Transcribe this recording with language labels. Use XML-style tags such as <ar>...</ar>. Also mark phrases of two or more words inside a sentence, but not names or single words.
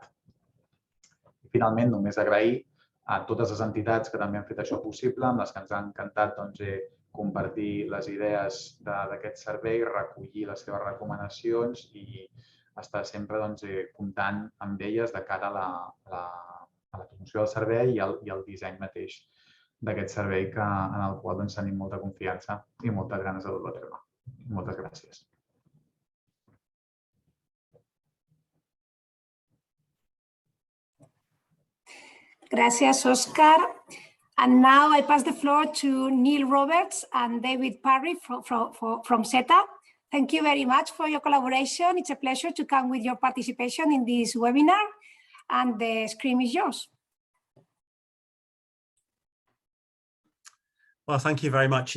<ca>Finalment, només agrair a totes les entitats que també han fet això possible, amb les que ens ha encantat compartir les idees d'aquest servei, recollir les seves recomanacions i estar sempre comptant amb elles de cara a la promoció del servei i al disseny mateix d'aquest servei en el qual tenim molta confiança i moltes ganes de dur-lo a terme. Moltes gràcies. Gràcies, Òscar.</ca> <en>And now I pass the floor to Neil Roberts and David Parry from SETA. Thank you very much for your collaboration. It's a pleasure to come with your participation in this webinar, and the screen is yours. Well, thank you very much.</en>